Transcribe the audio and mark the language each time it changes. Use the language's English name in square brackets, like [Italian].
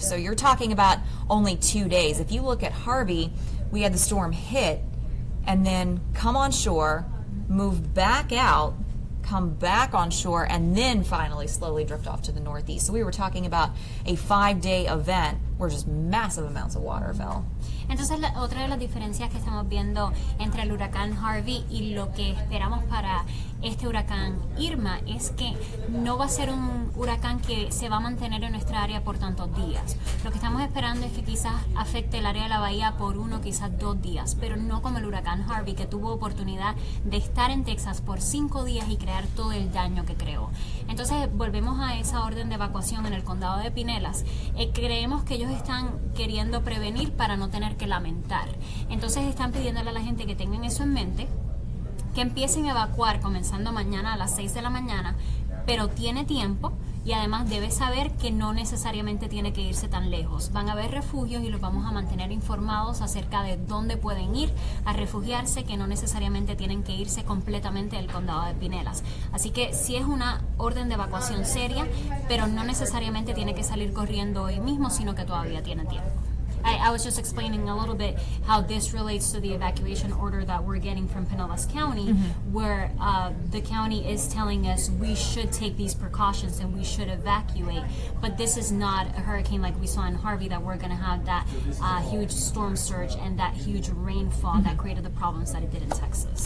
[English] So you're talking about only 2 days. If you look at Harvey, we had the storm hit and then come on shore, move back out, come back on shore, and then finally slowly drift off to the northeast. So we were talking about a 5-day event where just massive amounts of water fell. [Spanish] Entonces, otra de las diferencias que estamos viendo entre el huracán Harvey y lo que esperamos para este huracán Irma es que no va a ser un huracán que se va a mantener en nuestra área por tantos días. Lo que estamos esperando es que quizás afecte el área de la bahía por 1, quizás 2 días, pero no como el huracán Harvey, que tuvo oportunidad de estar en Texas por 5 días y crear todo el daño que creó. Entonces, volvemos a esa orden de evacuación en el condado de Pinellas. Creemos que ellos están queriendo prevenir para no tener que lamentar. Entonces están pidiéndole a la gente que tengan eso en mente, que empiecen a evacuar comenzando mañana a las 6 de la mañana, pero tiene tiempo, y además debe saber que no necesariamente tiene que irse tan lejos. Van a haber refugios y los vamos a mantener informados acerca de dónde pueden ir a refugiarse, que no necesariamente tienen que irse completamente del condado de Pinellas. Así que sí es una orden de evacuación seria, pero no necesariamente tiene que salir corriendo hoy mismo, sino que todavía tiene tiempo. [English] I was just explaining a little bit how this relates to the evacuation order that we're getting from Pinellas County, where the county is telling us we should take these precautions and we should evacuate. But this is not a hurricane like we saw in Harvey, that we're going to have that huge storm surge and that huge rainfall that created the problems that it did in Texas.